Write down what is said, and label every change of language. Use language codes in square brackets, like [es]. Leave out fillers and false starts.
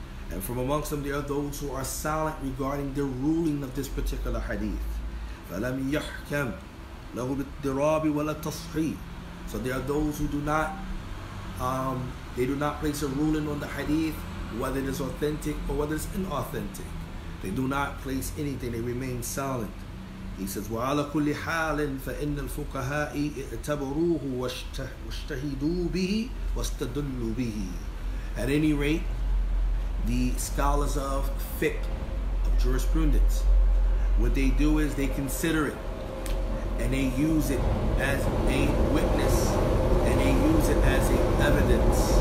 [en] And from amongst them, there are those who are silent regarding the ruling of this particular hadith. [ar] فَلَمْ يَحْكَمْ لَهُ بِالضِّرَابِ وَلَا التَّصْحِيحِ. [en] So there are those who do not place a ruling on the hadith, whether it is authentic or whether it's inauthentic. They do not place anything, they remain silent. He says, [ar] وَعَلَى كُلِّ حَالٍ فَإِنَّ الْفُقَهَاءِ اعْتَبَرُوهُ وَاشْتَهِدُوا بِهِ وَاسْتَدُلُّوا بِهِ. [en] At any rate, the scholars of fiqh, of jurisprudence, what they do is they consider it and they use it as a witness and they use it as a evidence.